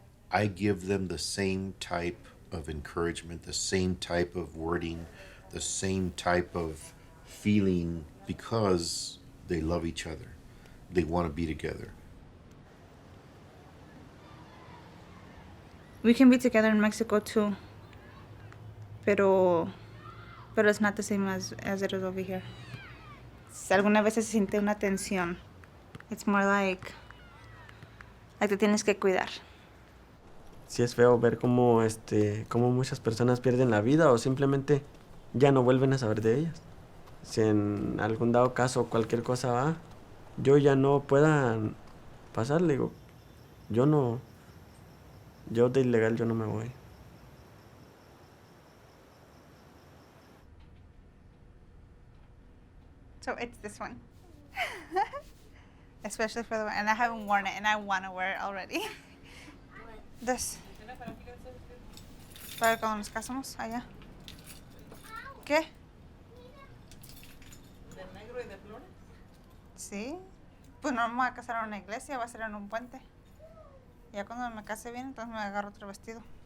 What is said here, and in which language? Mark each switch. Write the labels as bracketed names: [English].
[English] I give them the same type of encouragement, the same type of wording, the same type of feeling because they love each other. They want to be together. We can be together in Mexico too, pero it's not the same as it is over here. [Spanish] Algunas veces se siente una tensión. [English] It's more like [Spanish] te tienes que cuidar. Sí es feo ver cómo muchas personas pierden la vida o simplemente ya no vuelven a saber de ellas. Si en algún dado caso cualquier cosa va, yo ya no pueda pasar, le digo, yo de ilegal yo no me voy. [English] So it's this one. Especially for the one, and I haven't worn it, and I want to wear it already. This. [Spanish] Para cuando nos casamos allá. ¿Qué? ¿De negro y de flores? Sí. Pues no me voy a casar en una iglesia, va a ser en un puente. Ya cuando me case bien, entonces me agarro otro vestido.